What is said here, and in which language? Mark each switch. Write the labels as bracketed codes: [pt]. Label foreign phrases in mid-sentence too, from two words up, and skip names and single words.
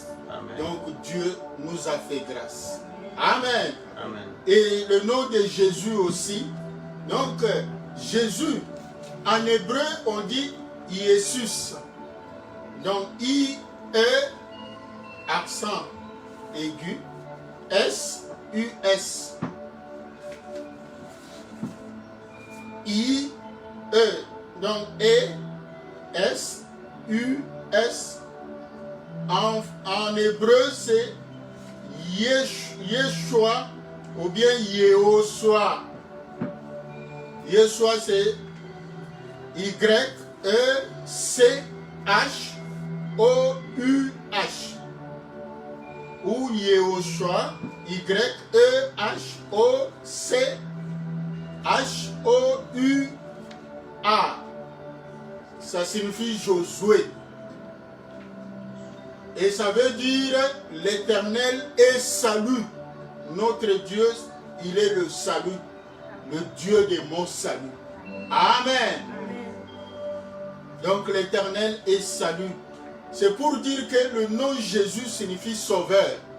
[fr] Amen. Donc Dieu nous a fait grâce. Amen. Amen. Et le nom de Jésus aussi. Donc Jésus, en hébreu on dit Jésus. Donc I-E, accent aigu, S-U-S. I-E, donc E, S-U-S, ou bien Yehoshua. Yehoshua c'est Y-E-C-H-O-U-H. Ou Yehoshua, Y-E-H-O-C-H-O-U-A. Ça signifie Josué. Et ça veut dire l'Éternel est salut. Notre Dieu, il est le salut. Le Dieu de mon salut. Amen. Donc l'Éternel est salut. C'est pour dire que le nom Jésus signifie sauveur.